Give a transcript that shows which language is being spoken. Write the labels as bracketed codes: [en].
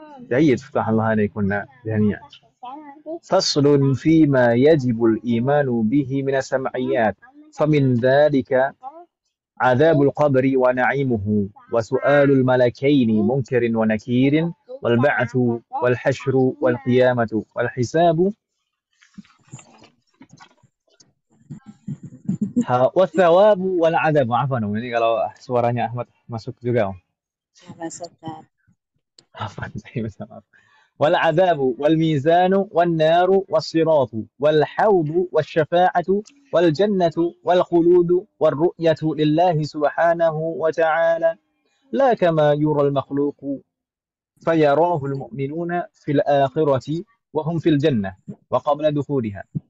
[ar] جيد فتح الله عليكم جميعا. فصل فيما يجب الإيمان به من السمعيات فمن ذلك عذاب القبر ونعيمه وسؤال الملكين منكر ونكير والبعث والحشر والقيامة والحساب والثواب والعذاب. [id] Afwan, ini kalau suaranya Ahmad masuk juga. Afwan, saya minta maaf. [ar] والعذاب والميزان والنار والصراط والحوض والشفاعة والجنة والخلود والرؤية لله سبحانه وتعالى لا كما يرى المخلوق فيراه المؤمنون في الآخرة وهم في الجنة وقبل دخولها